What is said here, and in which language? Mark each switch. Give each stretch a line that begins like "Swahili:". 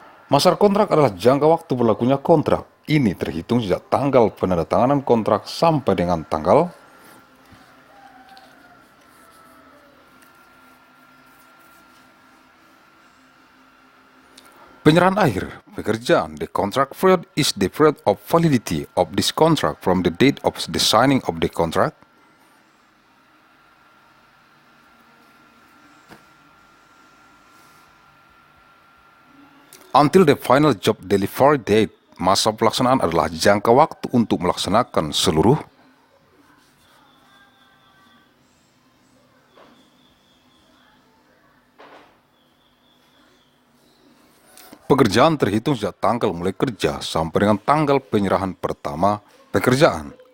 Indonesian: Masa kontrak adalah jangka waktu berlakunya kontrak. Ini terhitung sejak tanggal penandatanganan kontrak sampai dengan tanggal penyerahan akhir pekerjaan.
English: The contract period is the period of validity of this contract from the date of the signing of the contract until the final job delivery date.
Indonesian: Masa pelaksanaan adalah jangka waktu untuk melaksanakan seluruh pekerjaan terhitung sejak tanggal mulai kerja sampai dengan tanggal penyerahan pertama pekerjaan.